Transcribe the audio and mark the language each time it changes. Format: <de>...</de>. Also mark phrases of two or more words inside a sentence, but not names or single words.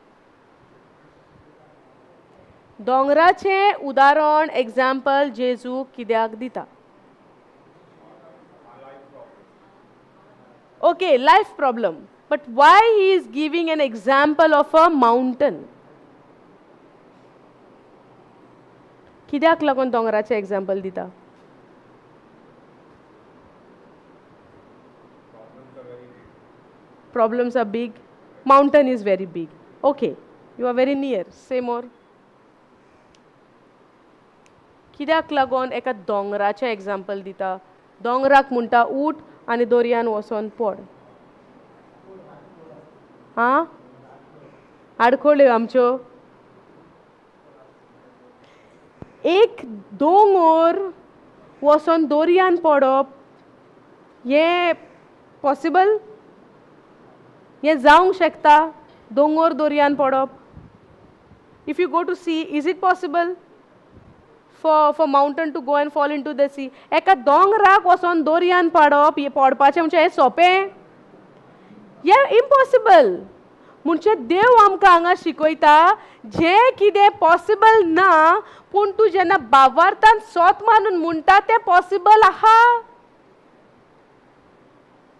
<kok>दोंगराचें उदाहरण एग्जाम्पल जेजू कित्याक दिता.</kok> <en>Okay. Life problem. But why he is giving an example of a mountain.</en> <kok>कित्याक लागून दोंगराचें एग्जाम्पल दिता.</kok> <en>Problems are big. Mountain is very big. Okay. You are very near. Say more.</en> <kok>कित्याक लागून एका दोंगराचें एग्जाम्पल दिता. दोंगराक म्हणटा उठ आनी दर्यान वचोन पड. आं. आडखोल्यो आमच्यो. एक दोंगर वचोन दर्यान पडप हें पॉसिबल. हें जावंक शकता. दोंगर दर्यान पडप.</kok> <en>If you go to sea, is it possible for mountain to go and fall into the sea.</en> <kok>एका दोंगराक वचोन दर्यान पडप हें पडपाचें म्हणजे हें सोंपें. हें इम्पॉसिबल. म्हणजे देव आमकां हांगा शिकयता जें कितें पॉसिबल ना पूण तूं जेन्ना भावार्थान सोत मानून म्हणटा तें पॉसिबल आहा.</kok>